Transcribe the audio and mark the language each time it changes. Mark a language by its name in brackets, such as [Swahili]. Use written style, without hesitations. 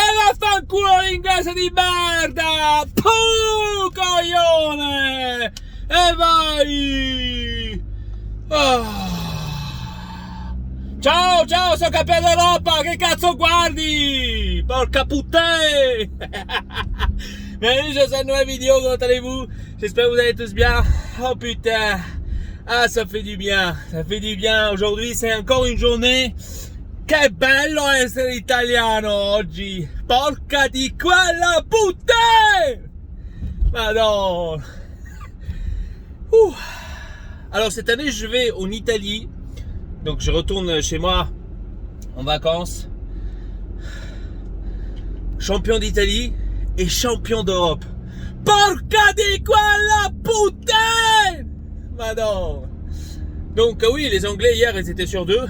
[Italian] Vaffanculo l'inglese di merda! Puh, coglione! E vai! Ah. Ciao, ciao, sono campione d'Europa! Che cazzo guardi? Porca puttana! [French] Bienvenue sur cette nouvelle vidéo, comment allez-vous? J'espère que vous allez tous bien. Oh putain! Ah, ça fait du bien, ça fait du bien. Aujourd'hui, c'est encore une journée. [Italian] Che bello essere italiano oggi! Porca di quella puttana! Madonna! [French] Alors cette année, je vais en Italie. Donc je retourne chez moi en vacances. Champion d'Italie et champion d'Europe. [Italian] Porca di quella puttana! Madonna! [French] Donc oui, les Anglais hier ils étaient sur deux.